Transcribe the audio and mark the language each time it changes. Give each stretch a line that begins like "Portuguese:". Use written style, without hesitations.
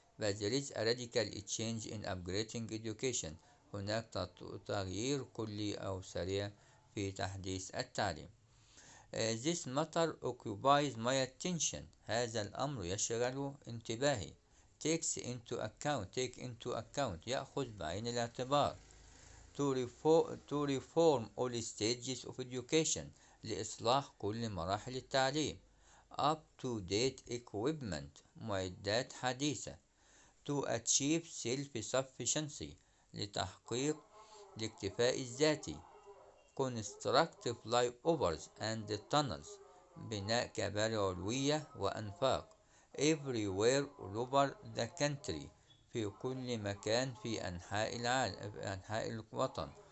English: But there is a radical change in upgrading education.
Arabic: هناك تغيير كلي أو سريع في تحديث التعليم.
English: This matter occupies my attention.
Arabic: هذا الأمر يشغل انتباهي.
English: Take into account
Arabic: يأخذ بعين الاعتبار.
English: To reform all stages of education
Arabic: لإصلاح كل مراحل التعليم.
English: Up to date equipment
Arabic: معدات حديثة.
English: To achieve self-sufficiency
Arabic: لتحقيق الاكتفاء الذاتي.
English: Construct flyovers and tunnels
Arabic: بناء كباري علوية وأنفاق.
English: Everywhere all over the country
Arabic: في كل مكان في أنحاء العالم في أنحاء الوطن.